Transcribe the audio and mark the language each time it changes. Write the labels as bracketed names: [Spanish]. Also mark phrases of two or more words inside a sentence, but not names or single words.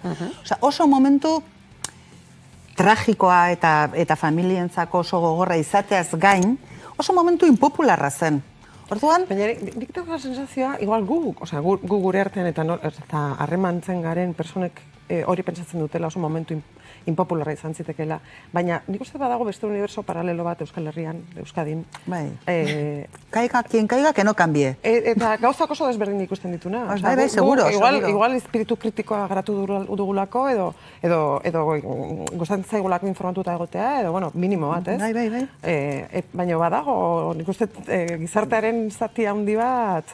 [Basque] Oso momentu tragikoa eta familientzako oso gogorra izateaz gain, oso momentu impopularra zen. Orduan... Baina, nik dago sensazioa, igual gu gure artean eta harremantzen garen personek hori pentsatzen dutela oso momentu impopularra izan zitekeela. Baina nik uste badago beste universo paralelo bat Euskal Herrian, Euskadin. [Spanish] Caiga quien caiga, que no cambie. [Basque] Eta gauzak oso desberdin ikusten dituna. Bai, seguro. Igual espiritu kritikoa garatu dugulako, edo gustatzen zaigulako informatuta egotea, edo, minimo bat, ez? Bai. Baina badago, nik uste gizartearen zati handi bat...